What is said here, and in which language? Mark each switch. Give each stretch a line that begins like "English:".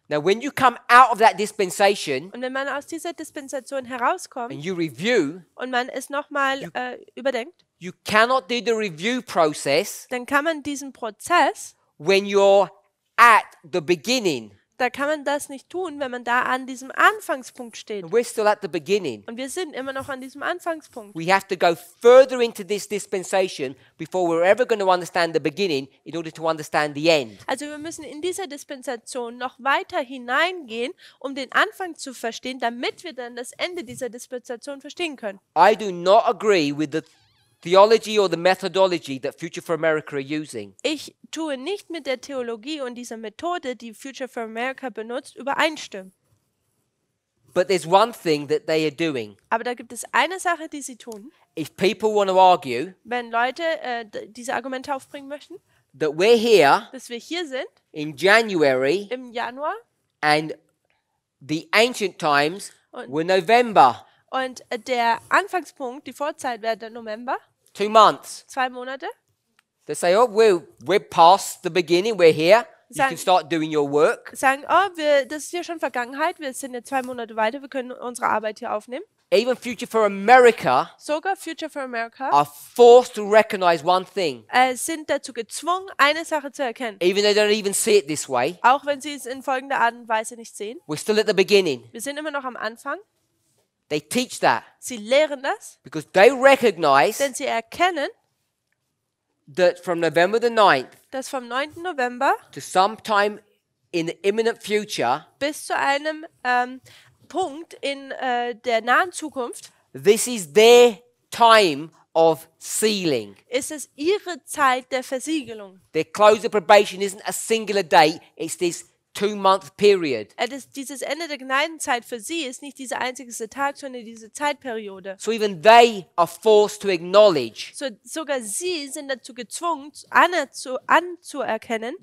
English: Now, when you come out of that dispensation
German: Und wenn man aus dieser Dispensation herauskommt
English: and you review,
German: und man es nochmal überdenkt,
English: you cannot do the review process
German: dann kann man diesen Prozess,
English: when you're at the beginning.
German: da kann man das nicht tun, wenn man da an diesem Anfangspunkt steht.
English: And we're still at the beginning.
German: Und wir sind immer noch an diesem Anfangspunkt.
English: We have to go further into this dispensation before we're ever going to understand the beginning in order to understand the end.
German: Also wir müssen in dieser Dispensation noch weiter hineingehen, um den Anfang zu verstehen, damit wir dann das Ende dieser Dispensation verstehen können.
English: I do not agree with the theology or the methodology that Future for America are using.
German: Ich tue nicht mit der Theologie und dieser Methode, die Future for America benutzt, übereinstimmen.
English: But there's one thing that they are doing.
German: Aber da gibt es eine Sache, die sie tun.
English: If people want to argue
German: Wenn Leute diese Argumente aufbringen möchten,
English: that we're here
German: dass wir hier sind
English: in January
German: im Januar
English: and the ancient times
German: Und-
English: were November,
German: und der Anfangspunkt, die Vorzeit wäre der November,
English: 2 months.
German: 2 Monate,
English: They say, oh, we're past the beginning, we're here. You
German: Sagen-
English: can start doing your work.
German: sagen, das ist ja schon Vergangenheit, wir sind jetzt 2 Monate weiter, wir können unsere Arbeit hier aufnehmen.
English: Even Future for America
German: Sogar Future for America
English: are forced to recognize one thing,
German: sind dazu gezwungen, eine Sache zu erkennen.
English: even though they don't even see it this way.
German: Auch wenn sie es in folgender Art und Weise nicht sehen.
English: We're still at the beginning.
German: Wir sind immer noch am Anfang.
English: They teach that
German: Sie lehren das,
English: because they recognize
German: denn sie erkennen,
English: that from November the 9th
German: dass vom 9. November
English: to sometime in the imminent future,
German: bis zu einem Punkt in der nahen Zukunft
English: this is their time of sealing.
German: ist es ihre Zeit der Versiegelung.
English: Their close of probation isn't a singular date, it's this 2-month period.
German: Dieses Ende der Gnadenzeit für sie ist nicht dieser einzige Tag, sondern diese Zeitperiode.
English: So even they are forced to acknowledge
German: Sogar sie sind dazu gezwungen, anzuerkennen,